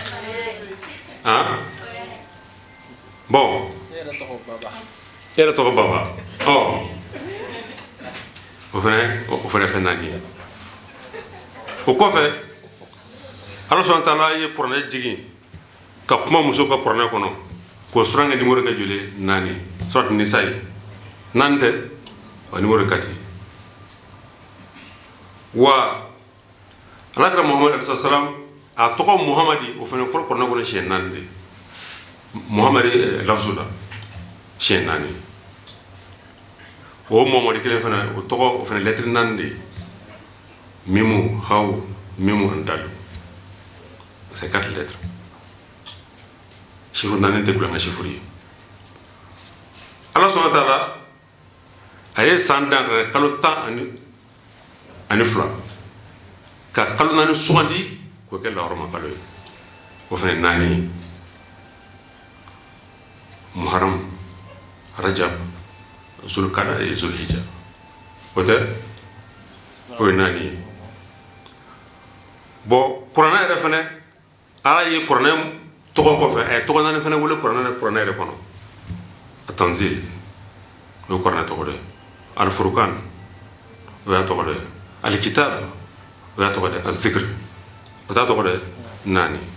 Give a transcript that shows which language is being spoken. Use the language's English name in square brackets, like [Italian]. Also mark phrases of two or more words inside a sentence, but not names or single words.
[Bambara] bon e yɛrɛ tɔgɔ baba o fana fɛn 4 ye o kɔfɛ ala sɔnna taala ye kuranɛ jigin ka kuma muso ka kuranɛ kɔnɔ k'o suranŋɛ numéro kɛ joli 4 surat nisa ye 4 tɛ wa numéro 4 wa alakira Muhammad alayhi salam a tɔgɔ Muhamadi o fana fɔlɔ kuranɛ kɔnɔ siɲɛ 4 de Muhamadi lafzu la siɲɛ 4 o Muhamadi kelen fana o tɔgɔ o fana lettre 4 de mimu hawu mimu ani dalu [French] c'est 4 lettres [Bambara] chiffre 4 tɛ kulonkɛ chiffre ye ala sɔnna taala a ye san dan ka kalo 10 ani 2 ka kalo 4 sugandi k'o kɛ lahɔrɔma kalo ye o fana 4 ye muharam rajab zulkada et zulhijja o tɛ o ye 4 ye bon kuranɛ yɛrɛ fana ala ye kuranɛ tɔgɔ kɔfɛ tɔgɔ naani fana wele kuranɛ yɛrɛ kɔnɔ Tanzil o ye kuranɛ tɔgɔ dɛ Al-Furqan o y'a tɔgɔ dɛ Al-Kitab o y'a tɔgɔ dɛ Az-Zikr o t'a tɔgɔ dɛ naani